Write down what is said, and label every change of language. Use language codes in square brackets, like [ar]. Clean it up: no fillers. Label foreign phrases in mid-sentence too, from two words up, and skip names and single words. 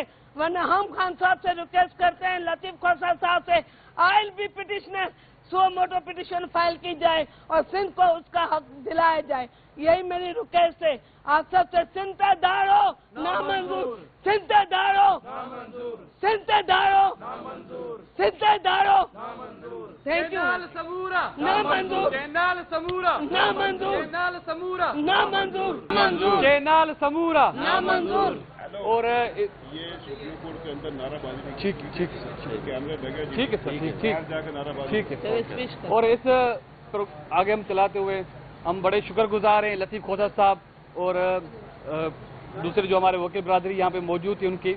[ur] ورنہ ہم خان صاحب سے ریکویسٹ کرتے ہیں, لطیف کھوسا صاحب سے, آئی بی پٹیشنر سو موٹو پٹیشن فائل کی جائے اور سندھ کو اس کا حق دلایا جائے. یہی میری ریکویسٹ ہے. آپ سب سے سندھ پہ دھاڑو نامنظور, سندھ پہ دھاڑو, سندھ پہ دھاڑو, سندھ پہ دھاڑو. [en] thank you. [ur] نامنظور, جینال سمورا, نامنظور, جینال سمورا, نامنظور, منظور, جینال سمورا, نامنظور. اور یہ سپریم کورٹ کے اندر نعرہ بازی ٹھیک کیمرے لگے ٹھیک ہے سر, ٹھیک جا کے نعرہ بازی. ٹھیک ہے. اور اس آگے ہم چلاتے ہوئے ہم بڑے شکر گزار ہیں لطیف کھوسا صاحب اور دوسرے جو ہمارے وکیل برادری یہاں پہ موجود تھی ان کی.